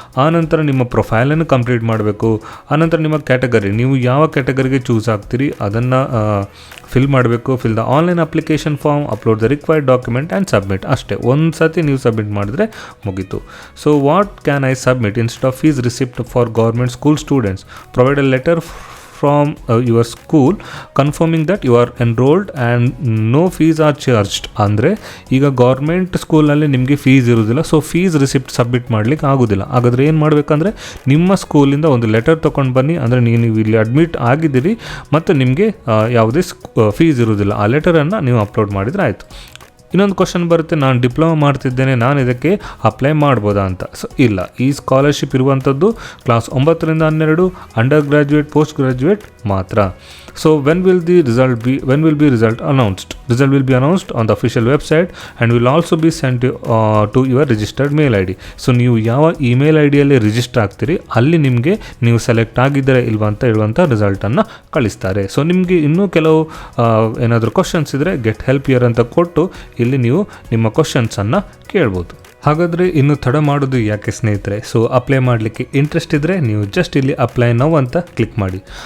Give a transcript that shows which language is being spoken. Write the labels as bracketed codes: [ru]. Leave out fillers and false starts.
[kn] ಆನಂತರ ನಿಮ್ಮ ಪ್ರೊಫೈಲನ್ನು ಕಂಪ್ಲೀಟ್ ಮಾಡಬೇಕು. ಆನಂತರ ನಿಮ್ಮ ಕ್ಯಾಟಗರಿ, ನೀವು ಯಾವ ಕ್ಯಾಟಗರಿಗೆ ಚೂಸ್ ಆಗ್ತೀರಿ ಅದನ್ನು ಫಿಲ್ ಮಾಡಬೇಕು. [en] Fill the online application form, upload the required document and submit. [kn] ಅಷ್ಟೇ, ಒಂದು ಸತಿ ನೀವು ಸಬ್ಮಿಟ್ ಮಾಡಿದ್ರೆ ಮುಗೀತು. [en] So what can I submit instead of fees receipt for government school students? Provide a letter from your school confirming that you are enrolled and no fees are charged. [kn] ಅಂದರೆ ಈಗ government ಸ್ಕೂಲಲ್ಲಿ ನಿಮಗೆ fees ಇರೋದಿಲ್ಲ, so fees receipt submit ಮಾಡಲಿಕ್ಕೆ ಆಗೋದಿಲ್ಲ. ಹಾಗಾದರೆ ಏನು ಮಾಡಬೇಕಂದ್ರೆ ನಿಮ್ಮ ಸ್ಕೂಲಿಂದ ಒಂದು ಲೆಟರ್ ತೊಗೊಂಡು ಬನ್ನಿ. ಅಂದರೆ ನೀವು ಇಲ್ಲಿ ಅಡ್ಮಿಟ್ ಆಗಿದ್ದೀರಿ ಮತ್ತು ನಿಮಗೆ ಯಾವುದೇ ಫೀಸ್ ಇರೋದಿಲ್ಲ. ಆ ಲೆಟರನ್ನು ನೀವು ಅಪ್ಲೋಡ್ ಮಾಡಿದರೆ ಆಯಿತು. ಇನ್ನೊಂದು ಕ್ವಶನ್ ಬರುತ್ತೆ, ನಾನು ಡಿಪ್ಲೊಮಾ ಮಾಡ್ತಿದ್ದೇನೆ, ನಾನು ಇದಕ್ಕೆ ಅಪ್ಲೈ ಮಾಡ್ಬೋದಾ ಅಂತ. ಸೊ ಇಲ್ಲ, ಈ ಸ್ಕಾಲರ್ಶಿಪ್ ಇರುವಂಥದ್ದು ಕ್ಲಾಸ್ 9 ರಿಂದ 12 ಅಂಡರ್ ಗ್ರ್ಯಾಜುಯೇಟ್, ಪೋಸ್ಟ್ ಗ್ರ್ಯಾಜುಯೇಟ್ ಮಾತ್ರ. [en] So when will be result announced? Result will be announced on the official website and will also be sent to your registered mail ID. [kn] So ನೀವು ಯಾವ email ಐಡಿಯಲ್ಲಿ register ಆಗ್ತೀರಿ ಅಲ್ಲಿ ನಿಮಗೆ ನೀವು select ಆಗಿದ್ದರೆ ಇಲ್ವಾ ಅಂತ ಹೇಳುವಂಥ ರಿಸಲ್ಟನ್ನು ಕಳಿಸ್ತಾರೆ. ಸೊ ನಿಮಗೆ ಇನ್ನೂ ಕೆಲವು ಏನಾದರೂ ಕ್ವಶನ್ಸ್ ಇದ್ದರೆ [en] get help here [kn] ಅಂತ ಕೊಟ್ಟು ಇಲ್ಲಿ ನೀವು ನಿಮ್ಮ ಕ್ವಶನ್ಸನ್ನು ಕೇಳ್ಬೋದು. ಹಾಗಾದರೆ ಇನ್ನು ತಡ ಮಾಡೋದು ಯಾಕೆ ಸ್ನೇಹಿತರೆ? ಸೊ ಅಪ್ಲೈ ಮಾಡಲಿಕ್ಕೆ ಇಂಟ್ರೆಸ್ಟ್ ಇದ್ದರೆ ನೀವು ಜಸ್ಟ್ ಇಲ್ಲಿ [en] apply now [kn] ಅಂತ ಕ್ಲಿಕ್ ಮಾಡಿ.